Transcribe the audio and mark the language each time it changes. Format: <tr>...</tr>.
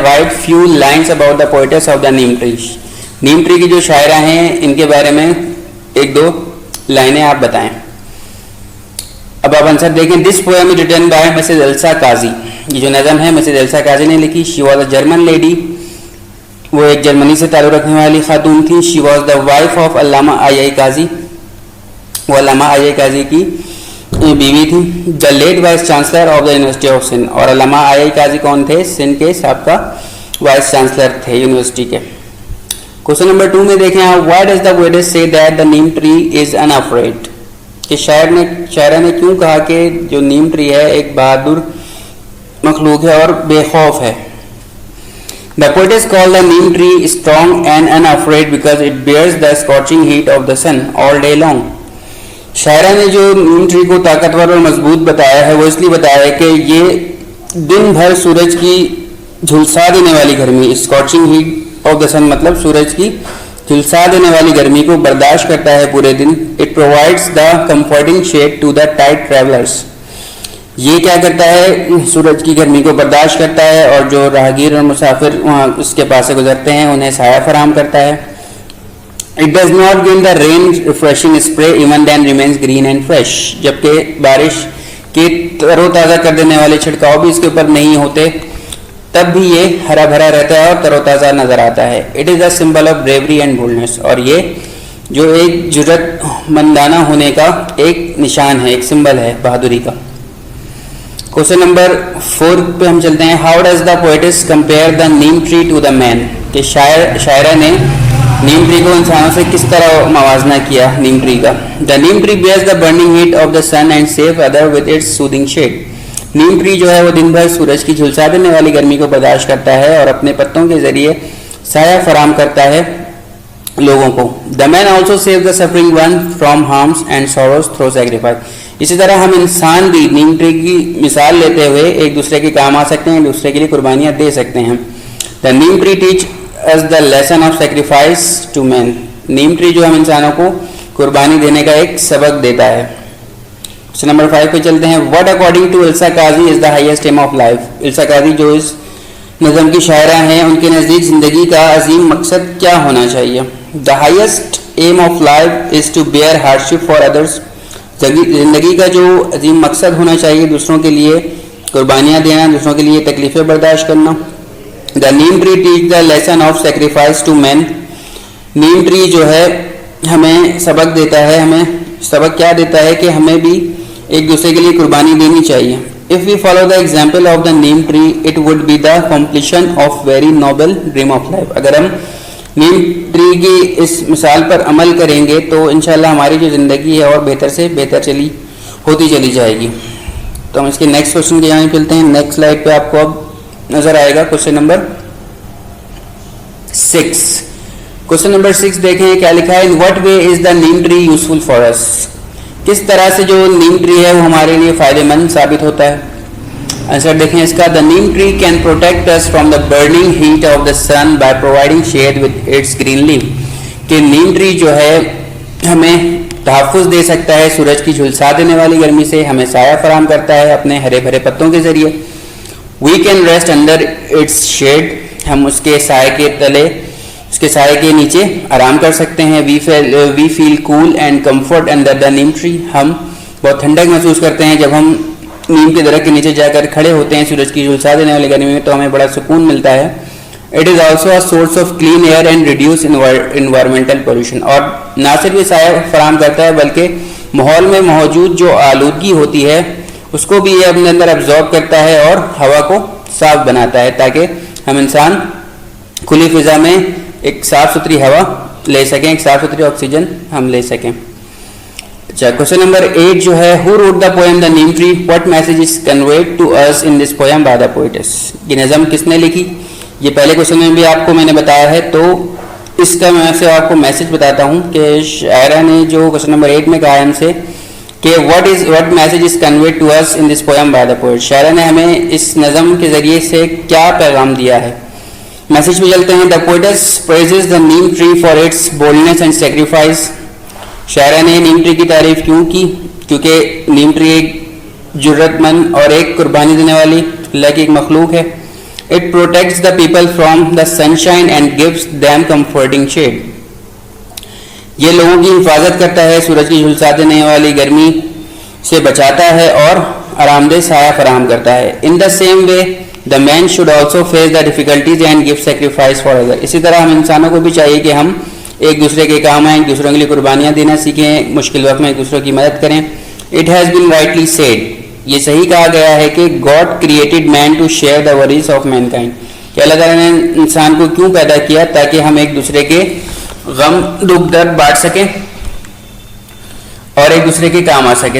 <en>Write few lines about the poetess of the neem tree.</en> <ur>Name tree کی جو شاعرہ ہیں ان کے بارے میں 1-2 لائنیں آپ بتائیں. اب آپ آنسر دیکھیں.</ur> <en>This poem is written by Mrs Elsa Kazi.</en> <ur>یہ جو نظم ہے مسز ایلسا قاضی نے لکھی.</ur> <en>She was a German lady.</en> <ur>وہ ایک جرمنی سے تعلق رکھنے والی خاتون تھیں.</ur> <en>She was the wife of Allama I I Kazi.</en> <ur>وہ علامہ آئی آئی قاضی کی بیوی تھی.</ur> <en>The late vice chancellor of the university of Sindh.</en> <ur>اور علامہ آئی آئی قاضی کون تھے؟ سندھ کے سابقہ وائس چانسلر تھے یونیورسٹی کے. کوشچن نمبر 2 میں دیکھیں آپ.</ur> <en>Why does the poetess say that the neem tree is unafraid.</en> <ur>کہ شاعرہ نے کیوں کہا کہ جو نیم ٹری ہے ایک بہادر مخلوق ہے اور بے خوف ہے.</ur> <en>The poets call the neem tree strong and unafraid because it bears the scorching heat of the sun all day long.</en> <ur>شاعرہ نے جو نیم ٹری کو طاقتور اور مضبوط بتایا ہے وہ اس لیے بتایا ہے کہ یہ دن بھر سورج کی جھلسا دینے والی گرمی,</ur> <en>scorching heat of the sun</en> <ur>مطلب سورج کی جھلسا دینے والی گرمی کو برداشت کرتا ہے پورے دن.</ur> <en>It provides the comforting shade to the tight travellers.</en> <ur>یہ کیا کرتا ہے؟ سورج کی گرمی کو برداشت کرتا ہے, اور جو راہگیر اور مسافر وہاں اس کے پاس سے گزرتے ہیں انہیں سایہ فراہم کرتا ہے.</ur> <en>It does not give the rain refreshing spray even then remains green and fresh.</en> <ur>جبکہ بارش کے تر و تازہ کر دینے والے چھڑکاؤ بھی اس کے اوپر نہیں ہوتے تب بھی یہ ہرا بھرا رہتا ہے اور تر و تازہ نظر آتا ہے.</ur> <en>It is a symbol of bravery and boldness.</en> <ur>اور یہ جو ایک جرأت مندانہ ہونے کا ایک نشان ہے, ایک سمبل ہے بہادری کا. کوشچن نمبر 4 پہ ہم چلتے ہیں.</ur> <en>How does the poetess compare the neem tree to the man.</en> <ur>کہ شاعرہ نے نیم ٹری کو انسانوں سے کس طرح موازنہ کیا نیم ٹری کا.</ur> <en>The neem tree bears the burning heat of the sun and save other with its soothing shade.</en> <ur>Name tree جو ہے وہ دن بھر سورج کی جھلسا دینے والی گرمی کو برداشت کرتا ہے اور اپنے پتوں کے ذریعے سایہ فراہم کرتا ہے لوگوں کو.</ur> <en>The man also save the suffering one from harms and sorrows through sacrifice.</en> <ur>اسی طرح ہم انسان بھی نیم ٹری کی مثال لیتے ہوئے ایک دوسرے کے کام آ سکتے ہیں, ایک دوسرے کے لیے قربانیاں دے سکتے ہیں.</ur> <en>The neem tree teach as the lesson of sacrifice to men.</en> <ur>Name tree جو ہم انسانوں کو قربانی دینے کا ایک سبق دیتا ہے. کوشچن نمبر 5 پہ چلتے ہیں.</ur> <en>What according to Elsa Qazi is the highest aim of life.</en> <ur>Elsa قاضی جو اس نظم کی شاعرہ ہیں، ان کے نزدیک زندگی کا عظیم مقصد کیا ہونا چاہیے؟</ur> <en>The highest aim of life is to bear hardship for others.</en> <ur>زندگی کا جو عظیم مقصد ہونا چاہیے دوسروں کے لیے قربانیاں دینا، دوسروں کے لیے تکلیفیں برداشت کرنا.</ur> <en>The neem tree teach the lesson of sacrifice to man.</en> <ur>Name tree جو ہے ہمیں سبق دیتا ہے، ہمیں سبق کیا دیتا ہے کہ ہمیں بھی ایک دوسرے کے لیے قربانی دینی چاہیے. If we follow the example of the neem tree, it would be the completion of very noble dream of life. اگر ہم نیم ٹری کی اس مثال پر عمل کریں گے تو انشاءاللہ ہماری جو زندگی ہے اور بہتر سے بہتر ہوتی چلی جائے گی. تو ہم اس کے نیکسٹ کوشچن کے یہاں چلتے ہیں. نیکسٹ سلائڈ پہ آپ کو اب نظر آئے گا کوشچن نمبر 6. کوشچن نمبر 6 دیکھیں کیا لکھا ہے.</ur> <en>In what way is the neem tree useful for us.</en> <ur>کس طرح سے جو نیم ٹری ہے وہ ہمارے لیے فائدہ مند ثابت ہوتا ہے؟ آنسر دیکھیں اس کا.</ur> <en>The neem tree can protect us from the burning heat of the sun by providing shade with its green leaf.</en> <ur>کہ نیم ٹری جو ہے ہمیں تحفظ دے سکتا ہے سورج کی جھلسا دینے والی گرمی سے، ہمیں سایہ فراہم کرتا ہے اپنے ہرے بھرے پتوں کے ذریعے.</ur> <en>We can rest under its shade.</en> <ur>ہم اس کے سائے کے تلے، اس کے سائے کے نیچے آرام کر سکتے ہیں.</ur> <en>We feel cool and comfort under the neem tree.</en> <ur>ہم بہت ٹھنڈک محسوس کرتے ہیں جب ہم نیم کے درخت کے نیچے جا کر کھڑے ہوتے ہیں سورج کی جھلسا دینے والی گرمی میں، تو ہمیں بڑا سکون ملتا ہے.</ur> <en>It is also a source of clean air and reduce environmental pollution.</en> <ur>اور نہ صرف یہ سایہ فراہم کرتا ہے بلکہ ماحول میں موجود جو آلودگی ہوتی ہے اس کو بھی یہ اپنے اندر ابزارب کرتا ہے اور ہوا کو صاف بناتا ہے تاکہ ہم انسان کھلی فضا میں ایک صاف ستھری ہوا لے سکیں، ایک صاف ستھری آکسیجن ہم لے سکیں. اچھا کوشچن نمبر 8 جو ہے.</ur> <en>Who wrote the poem the neem tree? What message is conveyed to us in this poem by the poets.</en> <ur>یہ نظم کس نے لکھی؟ یہ پہلے کوشچن میں بھی آپ کو میں نے بتایا ہے، تو اس کا میں سے آپ کو میسج بتاتا ہوں کہ شاعرہ نے جو کوشچن نمبر 8 میں کہا ہے ہم سے کہ</ur> <en>What message is conveyed to us in this poem by the poet.</en> <ur>شاعرہ نے ہمیں اس نظم کے ذریعے سے کیا پیغام دیا ہے؟ میسج پہ چلتے ہیں.</ur> <en>The poets praises the neem tree for its boldness and sacrifice.</en> <ur>شاعرہ نے نیم ٹری کی تعریف کیوں کی؟ کیونکہ نیم ٹری ایک جرت مند اور ایک قربانی دینے والی اللہ کی ایک مخلوق ہے.</ur> <en>It protects the people from the sunshine and gives them comforting shade.</en> <ur>یہ لوگوں کی حفاظت کرتا ہے، سورج کی جھلسا دینے والی گرمی سے بچاتا ہے اور آرام دہ سایہ فراہم کرتا ہے.</ur> <en>In the same way the man should also face the difficulties and give sacrifice for other.</en> <ur>اسی طرح ہم انسانوں کو بھی چاہیے کہ ہم ایک دوسرے کے کام آئیں، ایک دوسروں کے لیے قربانیاں دینا سیکھیں، مشکل وقت میں ایک دوسروں کی مدد کریں.</ur> <en>It has been rightly said.</en> <ur>یہ صحیح کہا گیا ہے کہ</ur> <en>God created man to share the worries of mankind.</en> <ur>کہ اللہ تعالیٰ نے انسان کو کیوں پیدا کیا؟ تاکہ ہم ایک دوسرے کے غم دکھ درد بانٹ سکیں اور ایک دوسرے کے کام آ سکیں.</ur>